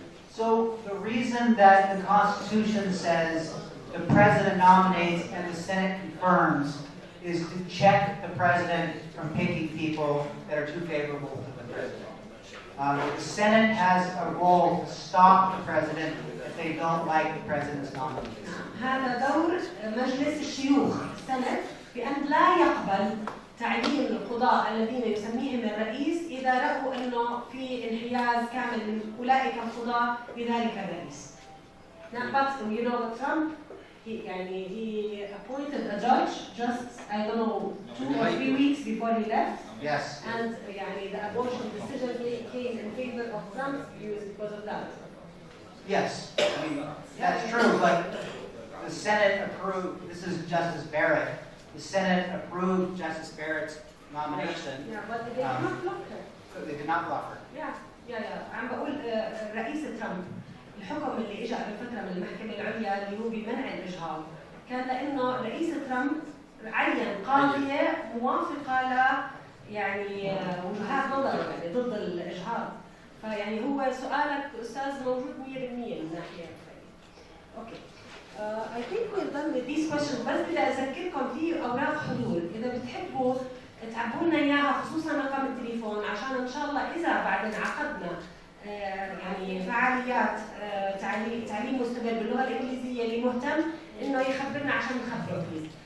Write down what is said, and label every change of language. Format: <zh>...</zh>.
<en>So the reason that the Constitution says the President nominates and the Senate confirms is to check the President from picking people that are too favorable to the President. The Senate has a role to stop the President if they don't like the President's nomination.</en> <ar>هذا دور مجلس الشيوخ السنة بأن لا يقبل تعيين القضاء الذين يسميهم الرئيس إذا رأوا أنه في انحياز كامل من أولئك القضاء بذلك الرئيس.</ar> <en>Now, but you know Trump, he appointed a judge just I don't know 2 or 3 weeks before he left. Yes. And the abortion decision came in favor of Trump's views because of that. Yes, I mean, that's true, but the Senate approved, this is Justice Barrett, the Senate approved Justice Barrett's nomination. Yeah, but they did not block her. They did not block her.</en> <ar>Yeah. عم بقول رئيس ترامب الحكم اللي اجى قبل فتره من المحكمه العليا اللي هو بمنع الاجهاض كان لانه رئيس ترامب عين قاضيه موافقه ل يعني وجهات نظر يعني ضد الاجهاض. فيعني هو سؤالك استاذ موجود 100% من ناحيه. اوكي.</ar> <en>I think we're done with these questions.</en> <ar>بس بدي اذكركم في اوراق حضور اذا بتحبوا تعبوا لنا اياها خصوصا رقم التليفون عشان ان شاء الله اذا بعدين عقدنا يعني فعاليات تعليم مستمر باللغه الانجليزيه اللي مهتم انه يخبرنا عشان نخبره بليز.</ar>